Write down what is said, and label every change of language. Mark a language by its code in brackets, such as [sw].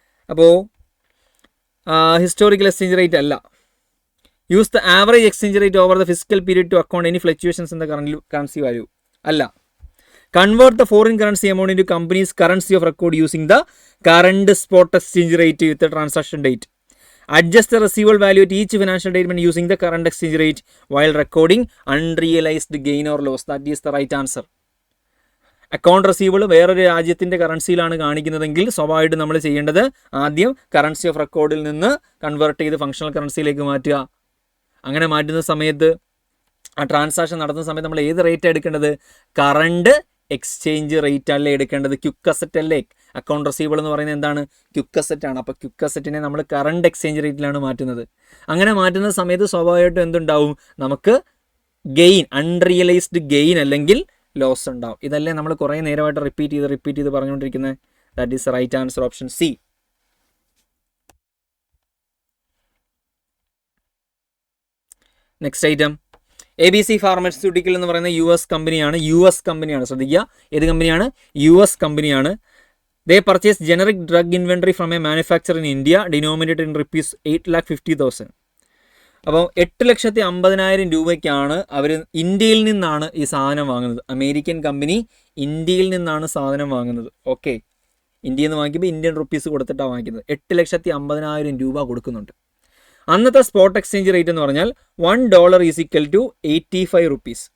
[ml] അപ്പോൾ historical exchange rate അല്ല. [en] use the average exchange rate over the physical period to account any fluctuations in the currency value [ml] അല്ല. [en] Convert the foreign currency amount into company's currency of record using the current spot exchange rate with transaction date. Adjust the receivable value at each financial statement using the current exchange rate while recording unrealized gain or loss. That is the right answer. [ml] Account receivable വേറൊരു രാജ്യത്തിൻ്റെ കറൻസിയിലാണ് കാണിക്കുന്നതെങ്കിൽ സ്വാഭാവികമായിട്ട് നമ്മൾ ചെയ്യേണ്ടത് ആദ്യം currency of റെക്കോർഡിൽ നിന്ന് convert ചെയ്ത് functional കറൻസിയിലേക്ക് മാറ്റുക. അങ്ങനെ മാറ്റുന്ന സമയത്ത് ആ ട്രാൻസാക്ഷൻ നടത്തുന്ന സമയത്ത് നമ്മൾ ഏത് റേറ്റാണ് എടുക്കേണ്ടത്? കറണ്ട് എക്സ്ചേഞ്ച് റേറ്റ് അല്ലേ എടുക്കേണ്ടത്? ക്വിക്ക് അസറ്റ് അല്ലേ? അക്കൗണ്ട് റിസീവബിൾ എന്ന് പറയുന്നത് എന്താണ്? ക്വിക്ക് അസറ്റ് ആണ്. അപ്പോൾ ക്വിക്ക് അസറ്റിനെ നമ്മൾ കറണ്ട് എക്സ്ചേഞ്ച് റേറ്റിലാണ് മാറ്റുന്നത്. അങ്ങനെ മാറ്റുന്ന സമയത്ത് സ്വാഭാവികമായിട്ടും എന്തുണ്ടാവും? നമുക്ക് ഗെയിൻ, അൺറിയലൈസ്ഡ് ഗെയിൻ അല്ലെങ്കിൽ ലോസ് ഉണ്ടാവും. ഇതല്ലേ നമ്മൾ കുറേ നേരമായിട്ട് റിപ്പീറ്റ് ചെയ്ത് പറഞ്ഞുകൊണ്ടിരിക്കുന്നത്. [en] That is right answer, option C. [ml] Next item, ABC pharmaceutical എന്ന് പറയുന്ന US കമ്പനിയാണ്. ശ്രദ്ധിക്കുക, ഏത് കമ്പനിയാണ്? US കമ്പനിയാണ്. [en] They purchase generic drug inventory from a manufacturer in India denominated in rupees 8,50,000. [ml] അപ്പോൾ 8,50,000 രൂപയ്ക്കാണ് അവർ ഇന്ത്യയിൽ നിന്നാണ് ഈ സാധനം വാങ്ങുന്നത്. അമേരിക്കൻ കമ്പനി ഇന്ത്യയിൽ നിന്നാണ് സാധനം വാങ്ങുന്നത്. ഓക്കെ, ഇന്ത്യയിൽ നിന്ന് വാങ്ങിക്കുമ്പോൾ ഇന്ത്യൻ റുപ്പീസ് കൊടുത്തിട്ടാണ് വാങ്ങിക്കുന്നത്. 8,50,000 രൂപ കൊടുക്കുന്നുണ്ട്. അന്നത്തെ സ്പോട്ട് എക്സ്ചേഞ്ച് റേറ്റ് എന്ന് പറഞ്ഞാൽ $1 [en] Is equal to 85 rupees.